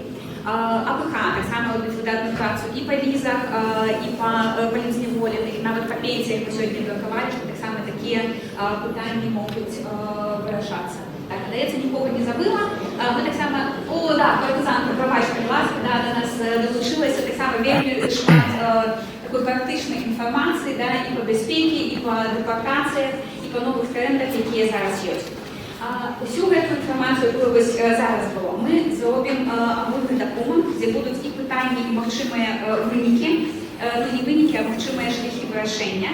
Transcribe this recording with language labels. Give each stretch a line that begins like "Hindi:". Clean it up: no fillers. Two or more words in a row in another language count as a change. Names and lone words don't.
Belarusian: АПХ таксама робіць выдатную працу і па візах, і па палізняволеных, нават па пенсіях мы сёння меркавалі, што таксама такія пытанні могуць вырашацца. Так, здаецца, нікога не забыла. Мы таксама, партызанка, прабачте, будь ласка, до нас далучылася таксама вельмі шмат такой практычнай інфармацыі, і па бяспекі, і па дэпартацыях, і па новых трендах, якія зараз ёсць. Усю гэту інфармацыю, якую вось зараз было, мы зробім агульны дакумент, дзе будуць і пытанні, і магчымыя вынікі, не вынікі, а магчымыя шляхі вырашэння.